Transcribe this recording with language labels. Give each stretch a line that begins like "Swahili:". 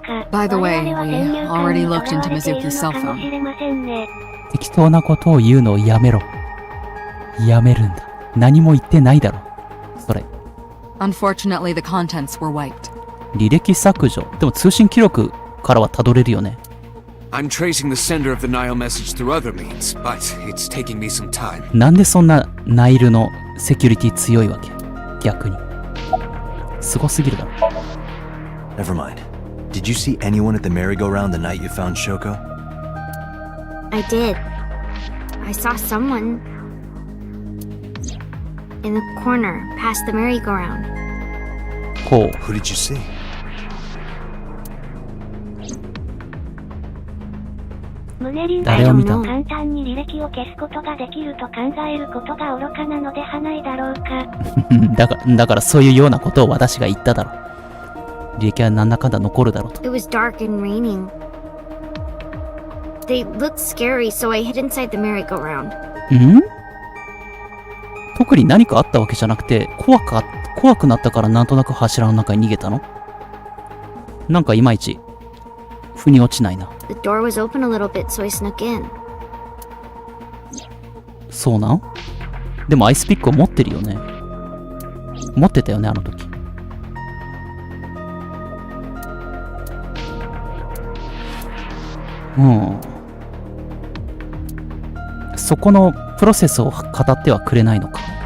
English: By the way, we already looked into Mizuki's cell phone.
Japanese: 適当なことを言うのをやめろ。やめるんだ。何も言ってないだろ。それ。
English: Unfortunately, the contents were wiped.
Japanese: 履歴削除。でも通信記録からは辿れるよね。
English: I'm tracing the sender of the Nile message through other means, but it's taking me some time.
Japanese: なんでそんなナイルのセキュリティ強いわけ？逆に。すごすぎるだろ。
English: Never mind. Did you see anyone at the merry-go-round the night you found Shoko? I did. I saw someone in the corner past the merry-go-round.
Japanese: ほう。
English: Who did you see?
Japanese: 誰を見たの？簡単に履歴を消すことができると考えることが愚かなのではないだろうか。だからそういうようなことを私が言っただろう。履歴はなんだかんだ残るだろうと。
English: It was dark and raining. They looked scary, so I hid inside the merry-go-round.
Japanese: 特に何かあったわけじゃなくて、怖くなったからなんとなく柱の中に逃げたの？なんかいまいち腑に落ちないな。
English: The door was open a little bit, so I snuck in.
Japanese: そうなん？でもアイスピックを持ってるよね。持ってたよね、あの時。そこのプロセスを語ってはくれないのか。